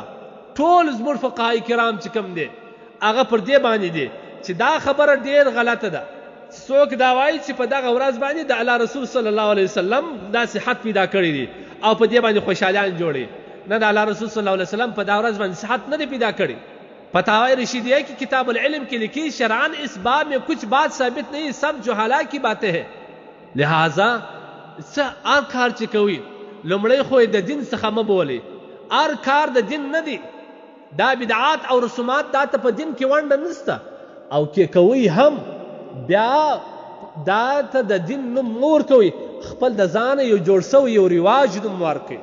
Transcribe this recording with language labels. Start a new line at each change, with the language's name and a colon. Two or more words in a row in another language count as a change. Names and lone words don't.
Pashto: ټول زموږ فقهای کرام چې کوم دي هغه پر دې باندې دي چې دا خبره ډېر غلطه ده. څوک دا وایي چې په دغه ورځ باندې د الله رسول صلی الله علیه وسلم دا صحت پیدا کړی دی او په دې باندې خوشحالیان جوړي، نه د الله رسول صلی الله علیه وسلم په دا ورځ باندې صحت نه دی پیدا کړی.
Urdu: فتاوی رشیدیہ کی کتاب العلم کی لکھی شرعاً اس باب میں کچھ بات ثابت نہیں، سب جہالا کی باتیں ہیں.
Pashto: لہذا هر کار چې کوي لومړی خو د دین څخه مه بولئ. هر کار د دین نه دی، دا بدعات او رسومات دا ته په دین کې ونډه نشته، او کې کوي هم بیا دا ته د دین نوم مه ورکوئ، خپل د ځانه یو جوړ سوی یو رواج نوم ورکوئ.